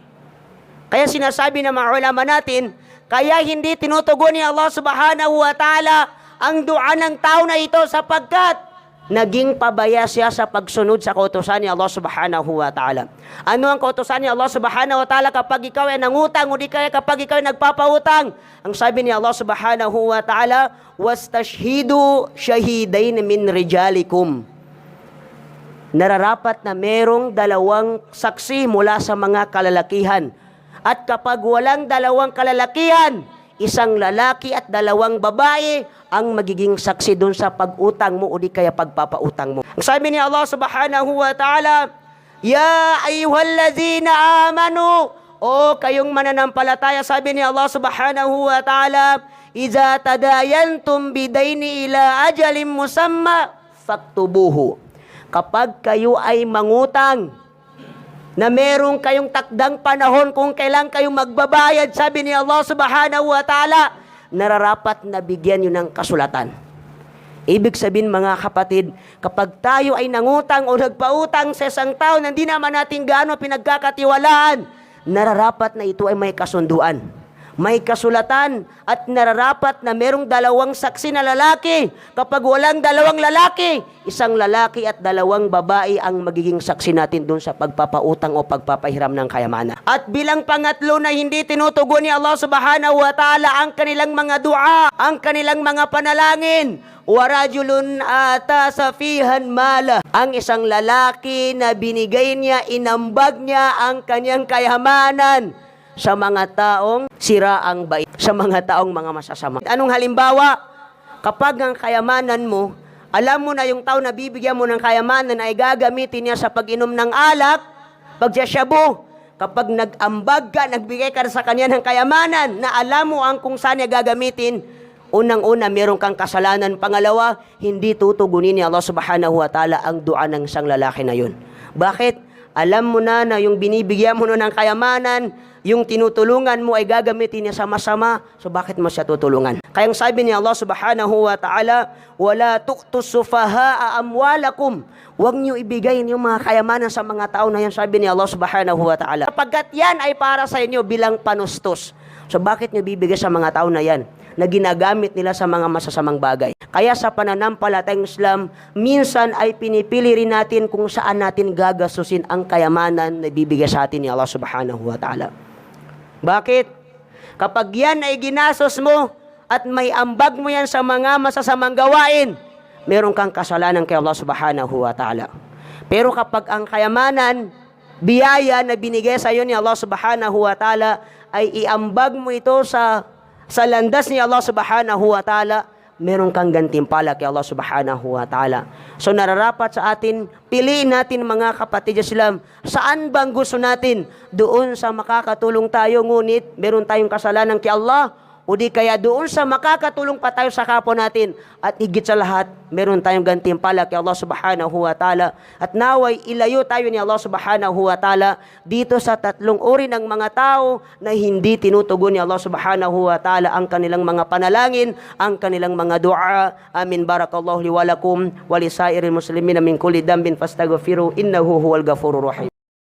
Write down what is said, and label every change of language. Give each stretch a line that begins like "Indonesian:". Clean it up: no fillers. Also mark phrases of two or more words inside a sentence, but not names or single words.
Filipino: Kaya sinasabi ng mga ulama natin, kaya hindi tinutugon ni Allah
Arabic: سبحانه وتعالى
Filipino: ang dua ng tao na ito sapagkat naging pabaya siya sa pagsunod sa kautusan ni Allah subhanahu wa ta'ala. Ano ang kautusan ni Allah
Arabic: سبحانه وتعالى
Filipino: kapag ikaw ay nangutang o di kaya kapag ikaw ay nagpapautang? Ang sabi ni Allah
Arabic: سبحانه وتعالى، واستشهدوا شهيدين من رجالكم.
Filipino: Nararapat na merong dalawang saksi mula sa mga kalalakihan. At kapag walang dalawang kalalakihan, isang lalaki at dalawang babae ang magiging saksi dun sa pag-utang mo o di kaya pagpapautang mo. Ang sabi ni Allah
Arabic: سبحانه وتعالى، يا أيها الذين آمنوا,
Filipino: o kayong mananampalataya, sabi ni Allah
Arabic: سبحانه وتعالى، إذا تداينتم بدين إلى أجل مسمى فاكتبوه.
Filipino: Kapag kayo ay mangutang, na merong kayong takdang panahon kung kailan kayo magbabayad, sabi ni Allah
Arabic: سبحانه وتعالى,
Filipino: nararapat na bigyan nyo ng kasulatan. Ibig sabihin mga kapatid, kapag tayo ay nangutang o nagpautang sa isang tao na hindi naman natin gaano pinagkakatiwalaan, nararapat na ito ay may kasunduan, may kasulatan, at nararapat na merong dalawang saksi na lalaki. Kapag walang dalawang lalaki, isang lalaki at dalawang babae ang magiging saksi natin dun sa pagpapautang o pagpapahiram ng kayamanan. At bilang pangatlo na hindi tinutugon ni Allah
Arabic: سبحانه وتعالى
Filipino: ang kanilang mga dua, ang kanilang mga panalangin,
Arabic: ورجل آتى سفيها مالا.
Filipino: Ang isang lalaki na binigay niya, inambag niya ang kanyang kayamanan sa mga taong sira ang bait, sa mga taong mga masasama. Anong halimbawa? Kapag ang kayamanan mo, alam mo na yung tao na bibigyan mo ng kayamanan ay gagamitin niya sa pag-inom ng alak, pagsasyabu. Kapag nag-ambag ka, nagbigay ka sa kanya ng kayamanan na alam mo ang kung saan niya gagamitin, unang-una, meron kang kasalanan. Pangalawa, hindi tutugunin ni Allah
Arabic: سبحانه وتعالى
Filipino: ang dua ng isang lalaki na yun. Bakit? Alam mo na yung binibigyan mo ng kayamanan, yung tinutulungan mo ay gagamitin niya sa masama, so bakit mo siya tutulungan? Kaya ang sabi ni Allah
Arabic: سبحانه وتعالى، ولا تؤتوا السفهاء أموالكم.
Filipino: Huwag niyo ibigay yung mga kayamanan sa mga tao na yan, sabi ni Allah
Arabic: سبحانه وتعالى.
Filipino: Sapagkat yan ay para sa inyo bilang panustos. So bakit niyo bibigay sa mga tao na yan na ginagamit nila sa mga masasamang bagay? Kaya sa pananampalatayang Islam, minsan ay pinipili rin natin kung saan natin gagastusin ang kayamanan na bibigay sa atin ni Allah
Arabic: سبحانه وتعالى.
Filipino: Bakit? Kapag yan ay ginastos mo at may ambag mo yan sa mga masasamang gawain, meron kang kasalanan kay Allah
Arabic: سبحانه وتعالى.
Filipino: Pero kapag ang kayamanan, biyaya na binigay sa iyo ni Allah
Arabic: سبحانه وتعالى,
Filipino: ay iambag mo ito sa landas ni Allah
Arabic: سبحانه وتعالى,
Filipino: meron kang gantimpala kay Allah
Arabic: سبحانه وتعالى.
Filipino: So nararapat sa atin, piliin natin mga kapatid Islam, saan bang gusto natin? Doon sa makakatulong tayo, ngunit meron tayong kasalanan kay Allah, o di kaya doon sa makakatulong pa tayo sa kapwa natin, at higit sa lahat, meron tayong gantimpala kay Allah
Arabic: سبحانه وتعالى.
Filipino: At naway ilayo tayo ni Allah
Arabic: سبحانه وتعالى
Filipino: dito sa tatlong uri ng mga tao na hindi tinutugon ni Allah
Arabic: سبحانه وتعالى
Filipino: ang kanilang mga panalangin, ang kanilang mga dua. Amin.
Arabic: بارك الله لي ولكم ولسائر المسلمين من كل ذنب فاستغفروه إنه هو الغفور الرحيم.